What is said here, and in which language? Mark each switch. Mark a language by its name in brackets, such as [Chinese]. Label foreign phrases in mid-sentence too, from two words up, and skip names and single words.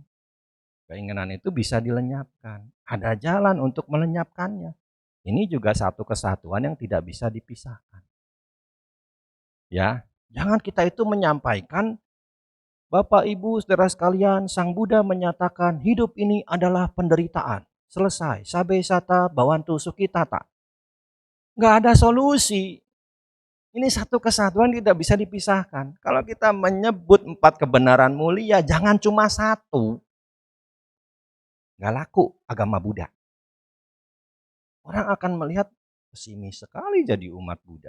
[Indonesian] Keinginan itu bisa dilenyapkan. Ada jalan untuk melenyapkannya. Ini juga satu kesatuan yang tidak bisa dipisahkan. Ya, jangan kita itu menyampaikan, Bapak Ibu saudara sekalian, Sang Buddha menyatakan hidup ini adalah penderitaan. Selesai. [Pali] Sabe sata bawantu sukitata. [Indonesian] Nggak ada solusi. Ini satu kesatuan tidak bisa dipisahkan. Kalau kita menyebut 4 kebenaran mulia, jangan cuma satu. Nggak laku agama Buddha. Orang akan melihat pesimis sekali jadi umat Buddha.